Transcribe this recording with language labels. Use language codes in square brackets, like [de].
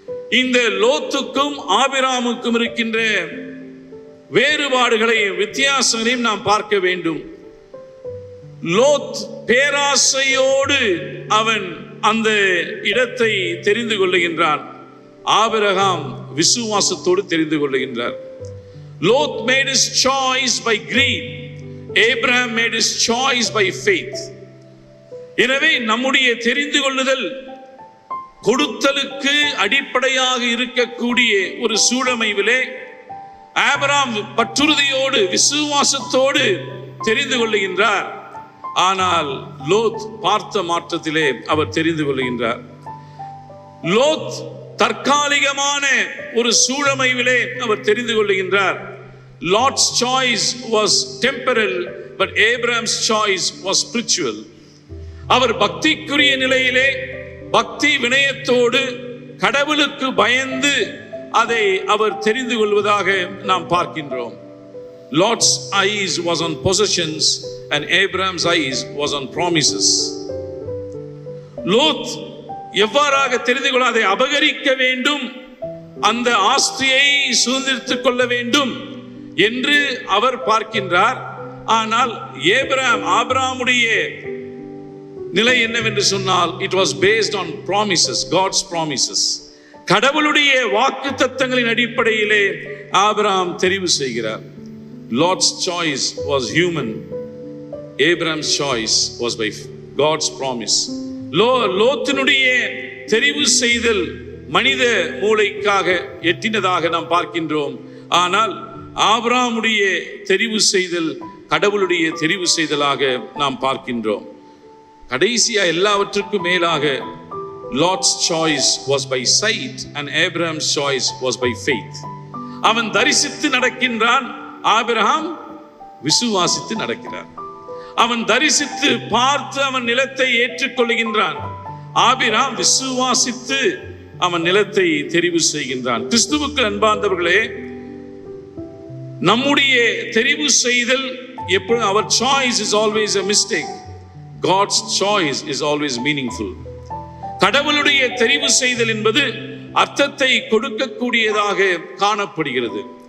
[ta] இந்த லோத்துக்கும் ஆபிராமுக்கும் இருக்கின்ற வேறுபாடுகளையும் வித்தியாசங்களையும் நாம் பார்க்க வேண்டும். லோத் பேராசையோடு அவன் அந்த இடத்தை தெரிந்து கொள்ளுகின்றான். ஆபிரகாம் விசுவாசத்தோடு தெரிந்து கொள்ளுகின்றார். [en] Lot made his choice by greed. Abraham made his choice by faith. [ta] எனவே நம்முடைய தெரிந்து கொள்ளுதல் கொடுத்தலுக்கு அடிப்படையாக இருக்கக்கூடிய ஒரு சூழமைவிலே ஆபிரகாம் பற்றுறுதியோடு விசுவாசத்தோடு தெரிந்து கொள்ளுகின்றார். ஆனால் லோத் பார்த்த மாற்றத்திலே அவர் தெரிந்து கொள்ளுகின்றார். லோத் தற்காலிகமான ஒரு சூழமைவிலே அவர் தெரிந்து கொள்ளுகின்றார். [en] Lot's choice was temporal, but Abraham's choice was spiritual. [ta] அவர் பக்திக்குரிய நிலையிலே பக்தி வினயத்தோடு கடவுளுக்கு பயந்து அதை அவர் தெரிந்து கொள்வதாக நாம் பார்க்கின்றோம். [en] Lot's eyes was on possessions and Abraham's eyes was on promises. [ta] Lot எவ்வாறாக தெரிந்து கொள்ள, அதை அபகரிக்க வேண்டும், அந்த ஆஸ்தியை சுதந்திரித்துக் கொள்ள வேண்டும் என்று அவர் பார்க்கின்றார். ஆனால் ஆபிரகாமுடைய நிலை என்னவென்று சொன்னால், [en] it was based on promises, God's promises. [ta] கடவுளுடைய வாக்குத்தத்தங்களின் அடிப்படையிலே ஆபிரகாம் தெரிவு செய்கிறார். [en] Lot's choice was human, Abraham's choice was by God's promise. [ta] லோத்தினுடைய தெரிவு செய்தல் மனித மூளைக்காக எட்டினதாக நாம் பார்க்கின்றோம். ஆனால் ஆபிரகாமுடைய தெரிவு செய்தல் கடவுளுடைய தெரிவு செய்தலாக நாம் பார்க்கின்றோம். கடைசியா எல்லாவற்றுக்கும் மேலாக [en] Lot's choice was by sight and Abraham's choice was by faith. [ta] அவன் தரிசித்து நடக்கின்றான், ஆபிரகாம் விசுவாசித்து நடக்கிறார். அவன் தரிசித்து பார்த்து அவன் நிலத்தை ஏற்றுக்கொள்கின்றான். ஆபிரகாம் விசுவாசித்து அவன் நிலத்தை தெரிவு செய்கின்றான். கிறிஸ்துவுக்கு அன்பார்ந்தவர்களே, நம்முடைய தெரிவு செய்தல் எப்பொழுது, [en] our choice is always a mistake. God's choice is always meaningful. [ta] கடவுளுடைய தெரிவு செய்தல் என்பது அர்த்தத்தை கொடுக்கக்கூடியதாக காணப்படுகிறது.